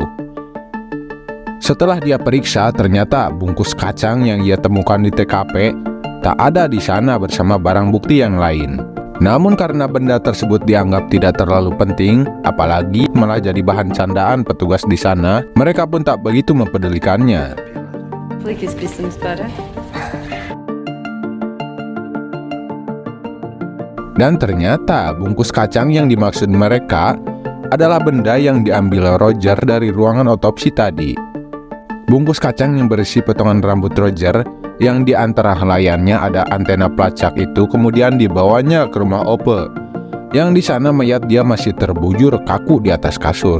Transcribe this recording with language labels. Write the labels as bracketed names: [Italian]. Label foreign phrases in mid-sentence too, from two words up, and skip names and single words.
[Indonesian] Setelah dia periksa, ternyata bungkus kacang yang ia temukan di TKP tak ada di sana bersama barang bukti yang lain. Namun karena benda tersebut dianggap tidak terlalu penting, apalagi malah jadi bahan candaan petugas di sana, mereka pun tak begitu mempedulikannya. [Norwegian] Får ikke spise noe spørre. [Indonesian] Dan ternyata bungkus kacang yang dimaksud mereka adalah benda yang diambil Roger dari ruangan otopsi tadi. Bungkus kacang yang berisi potongan rambut Roger yang di antara helaiannya ada antena pelacak itu kemudian dibawanya ke rumah Ope, yang di sana mayat dia masih terbujur kaku di atas kasur.